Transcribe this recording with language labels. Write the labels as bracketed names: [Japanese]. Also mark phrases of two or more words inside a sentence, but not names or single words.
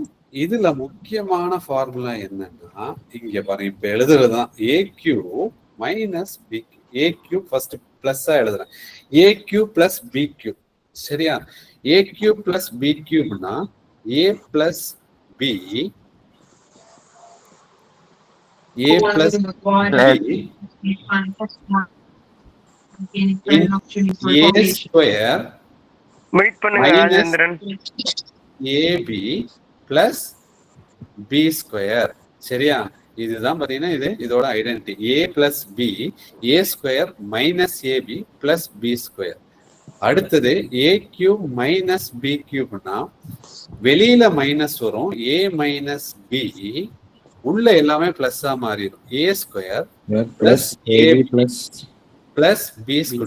[Tamil] இதுல முக்கியமான ஃபார்முலா என்னன்னா இங்க பாருங்க, இப்ப எழுதுறதுதான் [English] a cube minus b cube. a cube first [Tamil] பிளஸ்ஸா எழுதுறேன், [English] a cube plus b cube. [Tamil] சரியா? [English] a cube plus b cube a plus b, a plus b a square [Tamil] வெயிட் பண்ணுங்க ராஜேந்திரன். [English] ab plus b square. சரியா? [Tamil] இதுதான் பாத்தீங்கன்னா இதோட ஐடென்டிட்டி. [English] a plus b a square minus ab plus b square. [Tamil] அடுத்தது [English] a cube minus b cubeனா [Tamil] வெளியில மைனஸ் வரும், [English] a minus b [Tamil] உள்ள எல்லாமே பிளஸ்ஸா மாறிடும். [English] a square plus ab plus b square.